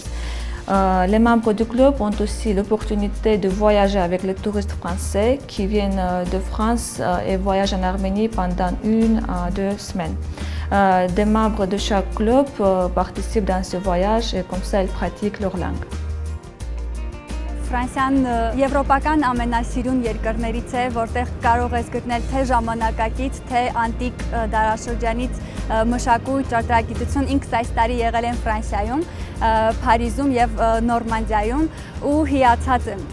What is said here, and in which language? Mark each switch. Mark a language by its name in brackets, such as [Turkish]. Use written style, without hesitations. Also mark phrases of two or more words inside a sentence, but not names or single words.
[French] Les membres du club ont aussi l'opportunité de voyager avec les touristes français qui viennent de France et voyagent en Arménie pendant 1 à 2 semaines. Des membres de chaque club participent dans ce voyage et comme ça ils pratiquent leur langue. [Armenian] Ֆրանսիան եվրոպական ամենասիրուն երկրներից է, որտեղ կարող ես գտնել թե ժամանակակից, թե անտիկ դարաշրջանից մշակույթ, ճարտարագիտություն։ Ինքս այս տարի եղել եմ Ֆրանսիայում, Փարիզում եւ Նորմանդիայում ու հիացած եմ։